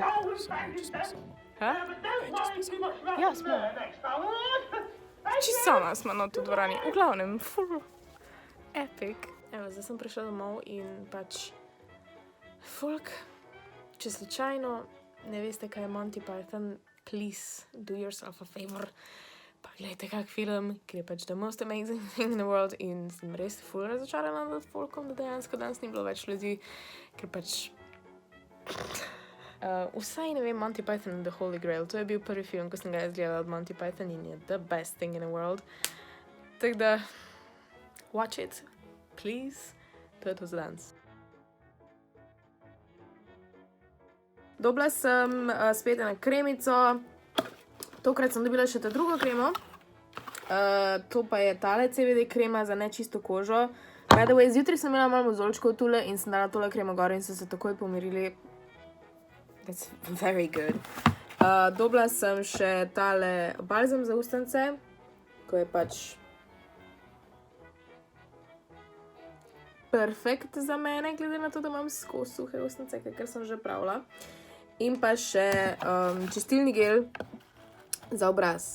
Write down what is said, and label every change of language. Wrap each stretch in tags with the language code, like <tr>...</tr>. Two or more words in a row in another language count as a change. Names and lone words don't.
<sl>Ha? Ja, smo. Čisto sama sva noter v dvorani. V glavnem, ful epic. Evo, zdaj sem prišla domov in pač folk, če slučajno ne veste, kaj je Monty Python,</sl> <en>please do yourself a favor.</en> <sl>Pa gledajte kak film, ker je pač</sl> <en>the most amazing thing in the world</en> <sl>in sem res ful razočarana nad folkom, da dejansko danes ni bilo več ljudi, ker pač vsaj ne vem, Monty Python and the Holy Grail, to je bil prvi film, ko sem ga jaz gledala od Monty Python in je</sl> <en>the best thing in the world.</en> <sl>Tako da,</sl> <en>watch it, please,</en> <sl>to je to za danes. Dobila sem spet eno kremico, tokrat sem dobila še ta drugo kremo, to pa je tale CBD krema za nečisto kožo.</sl> <en>By the way,</en> <sl>zjutraj sem imela malo mozolčkov tule in sem dala tole kremo gor in so se takoj pomirili.</sl> <en>That's very good.</en> <sl>Dobila sem še tale balzam za ustnice, ko je pač perfekt za mene, glede na to, da imam skozi suhe ustnice, ker sem že pravila. In pa še čistilni gel za obraz.</sl>